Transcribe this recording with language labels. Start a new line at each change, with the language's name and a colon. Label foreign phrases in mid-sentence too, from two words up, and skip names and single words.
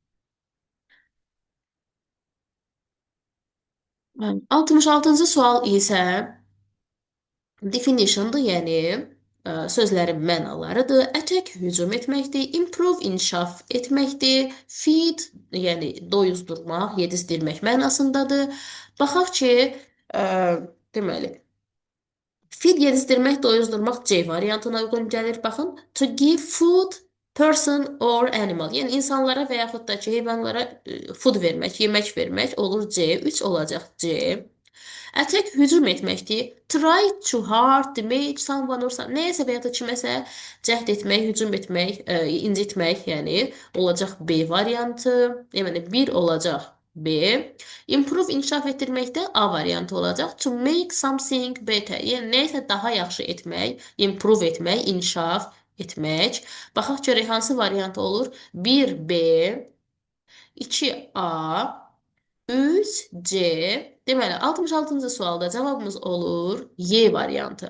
Azerbaijani: 66-cı sual isə definition'dır, yəni sözlərin mənalarıdır. Attack hücum etməkdir, improve inkişaf etməkdir, feed yəni doyuzdurmaq, yedizdirmək mənasındadır. Baxaq ki, ə, deməli feed yedizdirmək, doyuzdurmaq C variantına uyğun gəlir. Baxın,
English: to give food person or animal.
Azerbaijani: Yəni insanlara və yaxud da ki, heyvanlara food vermək, yemək vermək olur C. 3 olacaq C. Attack hücum etməkdir.
English: Try to hard, damage someone or
Azerbaijani: nəyəsə və ya da kiməsə cəhd etmək, hücum etmək, incitmək, yəni olacaq B variantı. Yəni 1 olacaq B. Improve inkişaf etdirməkdə A variantı olacaq.
English: To make something better.
Azerbaijani: Yəni nəyəsə daha yaxşı etmək, improve etmək, inkişaf etmək. Baxaq görək hansı variant olur? 1B, 2A, 3C. Deməli, 66-cı sualda cavabımız olur Y variantı.